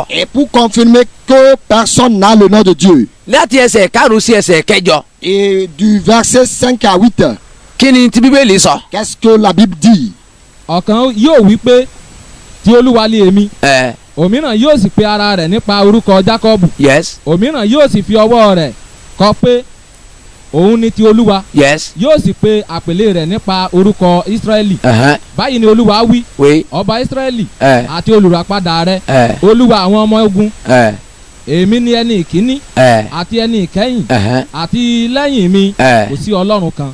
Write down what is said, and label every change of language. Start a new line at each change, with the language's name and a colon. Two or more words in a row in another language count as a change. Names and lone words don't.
French: Et pour confirmer que personne n'a le nom de Dieu.
Yoruba: láti ẹsẹ̀ 5 sí ẹsẹ̀ 8.
French: Et du verset 5 à 8.
Yoruba: kí ni ti Bíbélì sọ.
French: Qu'est-ce que la Bible dit?
Yoruba: ọ̀kan yóò wí pé tí Olúwa lé èmi òmíràn yóò sì pe ara rẹ̀ nípa orúkọ Jákọ́bù yes. òmíràn yóò sì fi ọwọ́ rẹ̀ kọ pé òun ni ti Olúwa yes. yóò sì pe àpèlé rẹ̀ nípa orúkọ Ísírẹ́lì báyìí ni Olúwa wí ọba Ísírẹ́lì àti olùràpadà rẹ̀ Olúwa àwọn ọmọ ogun èmi ni ẹni ìkíní àti ẹni ìkẹyìn àti lẹ́yìn mi kò sí Ọlọ́run kan